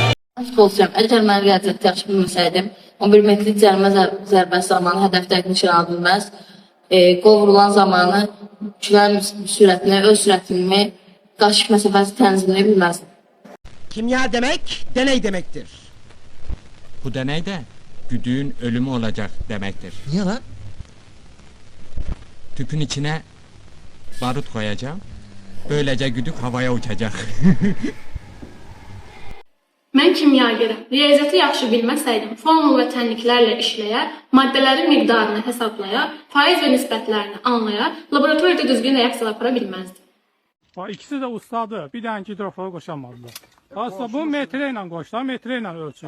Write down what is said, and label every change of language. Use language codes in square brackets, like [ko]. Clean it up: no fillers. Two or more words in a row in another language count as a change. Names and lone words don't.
[tr] Aşk olacağım. [az] Əgər mən riyaziyyatı yaxşı bilməsəydim, 11 metrlik cərimə zərbəsi zamanı hədəfdəki nişan bilməz, qol vurulan zamanı külərin sürətini, öz sürətimi, qaşıq məsafəsi tənzimini bilməzdim. Kimya demək, deney deməkdir. [tr] Bu deney de güdüğün ölümü olacak demektir. Niye lan? Tüpün içine barut koyacağım. Böylece güdük havaya uçacak. [az] Mən kimyagerim. Riyaziyyatı yaxşı bilməsəydim, formul və tənliklərlə işləyər, maddələrin miqdarını hesablaya, faiz və nisbətlərini anlaya, laboratoriyada düzgün reaksiyalar apara bilməzdim. [tr] İkisi de ustadı. [az] Bir dənə hidrofora qoşamadılar. Aslında bu metre ilə qoşdular, metre ilə ölçünür.